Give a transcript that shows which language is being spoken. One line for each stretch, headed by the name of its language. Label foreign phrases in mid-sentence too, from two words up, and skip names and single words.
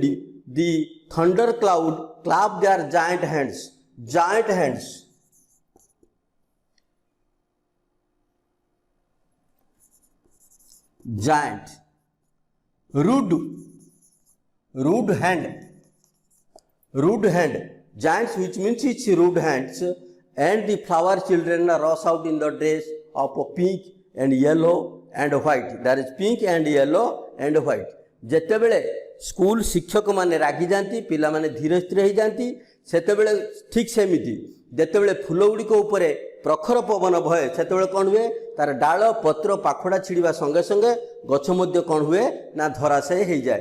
English: The thunder cloud clap their giant hands, giant, rude hand, giants, which means it's rude hands, and the flower children rush out in the dress of pink and yellow and white। There is pink and yellow and white।
Odia: ଯେତେବେଳେ ସ୍କୁଲ ଶିକ୍ଷକ ମାନେ ରାଗି ଯାଆନ୍ତି ପିଲାମାନେ ଧୀର ସ୍ଥିର ହେଇଯାନ୍ତି ସେତେବେଳେ ଠିକ୍ ସେମିତି ଯେତେବେଳେ ଫୁଲ ଗୁଡ଼ିକ ଉପରେ ପ୍ରଖର ପବନ ବହେ ସେତେବେଳେ କ'ଣ ହୁଏ ତାର ଡାଳ ପତ୍ର ପାଖୁଡ଼ା ଛିଡ଼ିବା ସଙ୍ଗେ ସଙ୍ଗେ ଗଛ ମଧ୍ୟ କ'ଣ ହୁଏ ନା ଧରାଶାୟୀ ହେଇଯାଏ।